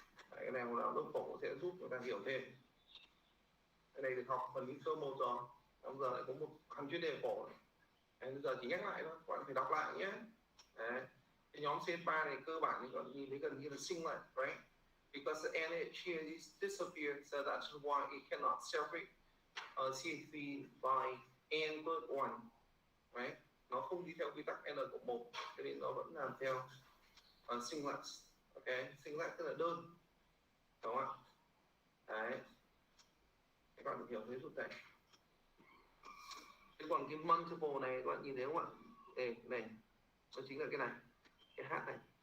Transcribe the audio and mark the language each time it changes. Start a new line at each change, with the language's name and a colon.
Vietnamese: Cái này là lớp phổ sẽ giúp người ta hiểu thêm. Cái này được học phần lý sơ một rồi, bây giờ lại có một phần chuyên đề phổ. Bây giờ chỉ nhắc lại thôi, các bạn phải đọc lại nhé. Đấy. Cái nhóm CH3 này cơ bản thì còn nhìn thấy gần như là singlet, right?
English: Because the NH here is disappeared, so that's why it cannot separate CH3 by N plus 1, right?
Vietnamese: Nó không đi theo quy tắc N cộng 1, cho nên nó vẫn làm theo singlet. Ok, singlet tức là đơn, đúng không ạ? Đấy, các bạn được hiểu thế giúp thầy. Thế còn cái multiple này các bạn nhìn thấy không ạ? Đây, này, nó chính là cái này, cái H này.